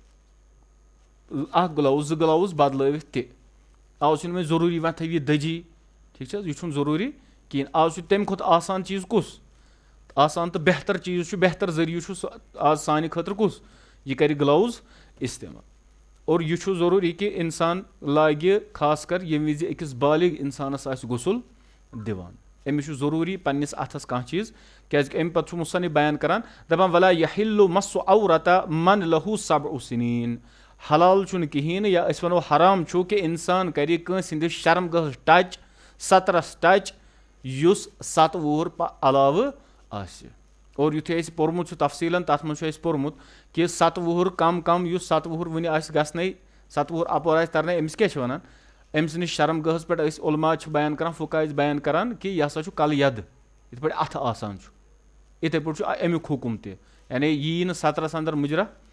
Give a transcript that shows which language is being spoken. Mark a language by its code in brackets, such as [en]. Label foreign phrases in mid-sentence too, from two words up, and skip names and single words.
[ks] اکھ گٕلوٕز زٕ گٕلوٕز بدلٲوِتھ تہِ آز چھُنہٕ وۄنۍ ضروٗری وۄنۍ تھٲوِ یہِ دٔجی ٹھیٖک چھِ حظ یہِ چھُنہٕ ضروٗری کِہینۍ آز چھُ تمہِ کھۄتہٕ آسان چیٖز کُس آسان تہٕ بہتر چیٖز چھُ بہتر ذٔریعہٕ چھُ سُہ آز سانہِ خٲطرٕ کُس یہِ کرِ گٕلوٕز استعمال اور یہِ چھُ ضروٗری کہِ انسان لاگہِ خاص کر ییٚمہِ وِزِ أکِس بالغ انسانس آسہِ غسُل دِوان أمِس چھُ ضروٗری پننِس اتھس کانٛہہ چیٖز کیازِ کہِ امہِ پتہٕ چھُ مُصنِف بیان کران دپان [ar] وَلا یحِلُّ مَسُّ عَوْرَةَ مَن لَہُ سَبْعُ سِنیٖن [ks] حلال چھُنہٕ کِہینۍ نہٕ یا أسۍ ونو حرام چھُ کہِ انسان کرِ کٲنٛسہِ ہٕنٛدِس شرمگاہس ٹچ سترس ٹچ یُس 7 وُہُر علاوٕ آسہِ اور یُتھُے اَسہِ پوٚرمُت چھُ تفصیٖلن تتھ منٛز چھُ اَسہِ پوٚرمُت کہِ 7 وُہُر کم یُس 7 وُہُر وُنہِ آسہِ گژھنَے 7 وُہُر اپور آسہِ ترنَے أمِس کیاہ چھِ ونان أمۍ سٕنٛدِس شرمگاہس پٮ۪ٹھ أسۍ علما چھِ بیان کران فُقہا ٲسۍ بیان کران کہِ یہِ ہسا چھُ کلہٕ یَد یِتھ پٲٹھۍ اتھٕ آسان چھُ یِتھٕے پٲٹھۍ چھُ امیُک حُکُم تہِ یعنی یہِ یی نہٕ سترس انٛدر مُجرا